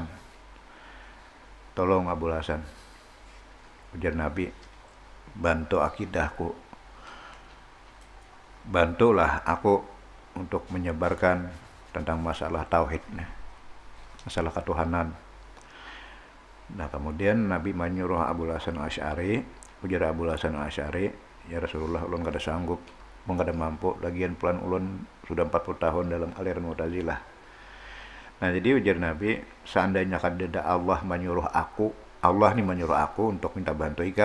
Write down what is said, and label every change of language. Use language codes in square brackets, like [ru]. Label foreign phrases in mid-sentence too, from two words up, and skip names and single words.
[id] Tolong Abul Hasan, ujar Nabi, bantu akidahku, bantulah aku untuk menyebarkan tentang masalah tauhid, masalah ketuhanan. [bjn] Nah, kemudian Nabi menyuruh Abul Hasan al-Asy'ari, ujar Abul Hasan al-Asy'ari, [ar] ya Rasulullah, [bjn] ulun kada sanggup, kada mampu, lagian pelan ulun sudah 40 tahun dalam aliran Mu'tazilah. Nah, jadi ujar Nabi, seandainya kada Allah menyuruh aku, Allah nih menyuruh aku untuk minta bantu ikam.